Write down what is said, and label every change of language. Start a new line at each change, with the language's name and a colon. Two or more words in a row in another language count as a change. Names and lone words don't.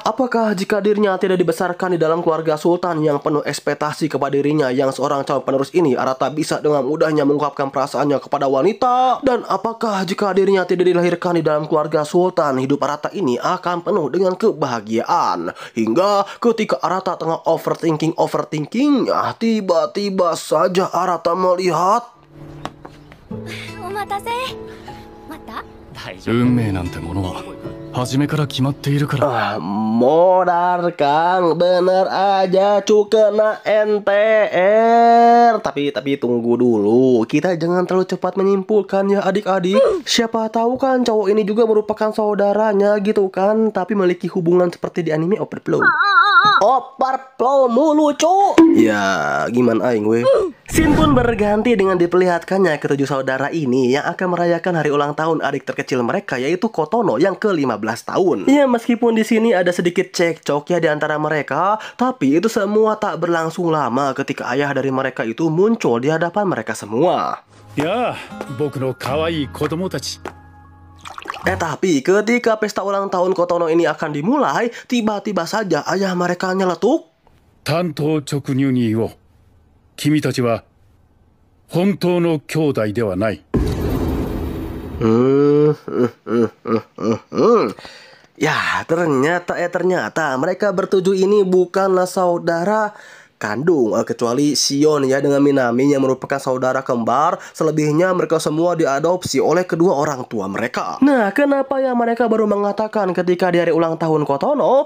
Indonesian: Apakah jika dirinya tidak dibesarkan di dalam keluarga sultan yang penuh ekspektasi kepada dirinya yang seorang calon penerus ini, Arata bisa dengan mudahnya mengungkapkan perasaannya kepada wanita? Dan apakah jika dirinya tidak dilahirkan di dalam keluarga sultan, hidup Arata ini akan penuh dengan kebahagiaan? Hingga ketika Arata tengah overthinking, tiba-tiba saja Arata melihat
Japanese: お待たせ。待った？運命なんてものは初めから決まっているから。
Indonesian: modar Kang, bener aja cu kena NTR. Tapi tunggu dulu, kita jangan terlalu cepat menyimpulkan ya adik-adik. Siapa tahu kan cowok ini juga merupakan saudaranya gitu kan, tapi memiliki hubungan seperti di anime Overflow. Overflow mulu cu. Ya gimana aing weh. Scene pun berganti dengan diperlihatkannya ketujuh saudara ini yang akan merayakan hari ulang tahun adik terkecil mereka, yaitu Kotono yang ke-15 tahun. Ya meskipun di sini ada sedikit cekcok ya di antara mereka, tapi itu semua tak berlangsung lama ketika ayah dari mereka itu muncul di hadapan mereka semua. Ya,
Japanese: 僕の可愛い子供達.
Indonesian: Tapi ketika pesta ulang tahun Kotono ini akan dimulai, tiba-tiba saja ayah mereka nyeletuk. Tantou chokugyu ni iwo.
Japanese: 君たちは本当の兄弟ではない.
Indonesian: Ya, ternyata mereka bertujuh ini bukanlah saudara kandung, kecuali Shion ya dengan Minami yang merupakan saudara kembar. Selebihnya mereka semua diadopsi oleh kedua orang tua mereka. Nah, kenapa ya mereka baru mengatakan ketika di hari ulang tahun Kotono?